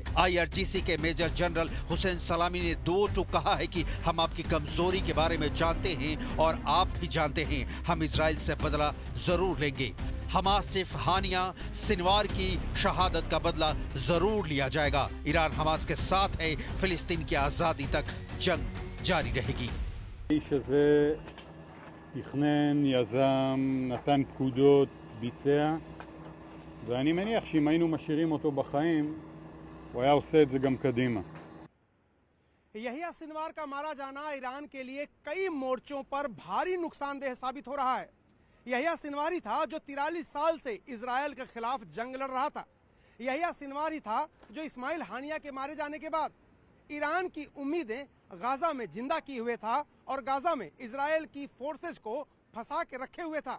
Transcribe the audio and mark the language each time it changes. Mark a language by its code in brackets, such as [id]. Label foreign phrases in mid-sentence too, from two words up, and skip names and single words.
[hi] IRGC के [en] Major General [hi] हुसैन सलामी ने दो टूक कहा है कि हम आपकी कमजोरी के बारे में जानते हैं और आप भी जानते हैं, हम इजराइल से बदला जरूर लेंगे। हमास चीफ हानिया सिनवार की शहादत का बदला जरूर लिया जाएगा। ईरान हमास के साथ है, फिलिस्तीन की आजादी तक जंग जारी रहेगी। [he] תכנן, יזם, נתן פקודות, ביצע, ואני מניח שאם היינו משאירים אותו בחיים, הוא היה עושה את זה גם קדימה. [hi] याह्या सिनवार का मारा जाना ईरान के लिए कई मोर्चों पर भारी नुकसानदेह साबित हो रहा है। याह्या सिनवार ही था जो 43 साल से इजरायल के खिलाफ जंग लड़ रहा था। याह्या सिनवार ही था जो इस्माइल हानिया के मारे जाने के बाद ईरान की उम्मीदें गाजा में जिंदा किए हुए था और गाजा में इजरायल की फोर्सेस को फंसा के रखे हुए था।